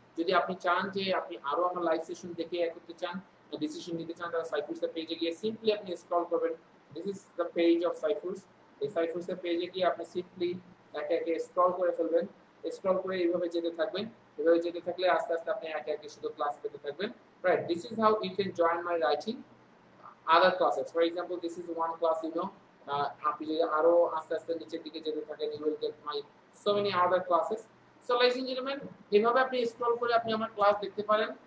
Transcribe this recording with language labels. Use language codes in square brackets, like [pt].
[bn] যদি আপনি চান যে আপনি আরো আমার লাইভ সেশন দেখে করতে চান, ডিসিশন নিতে চান, তাহলে সাইফুসের পেজে গিয়ে সিম্পলি আপনি স্ক্রল করবেন। [en] This is the page of সাইফুস। [bn] এই সাইফুসের পেজে গিয়ে আপনি সিম্পলি একে একে স্ক্রল করে ফেলবেন, স্ক্রল করে এইভাবে যেতে থাকবেন। এভাবে যেতে থাকলে আস্তে আস্তে আপনি একে একে শুধু ক্লাস পেতে থাকবেন, right? [en] This is how you can join my writing other classes. For example, this is one class, you know, [bn] আপনি যদি আরো আস্তে আস্তে নিচের দিকে যেতে থাকেন, [en] you will get my so many other classes. So ladies and gentlemen, [bn] এভাবে আপনি স্ক্রল করে আপনি আমার ক্লাস দেখতে পারেন।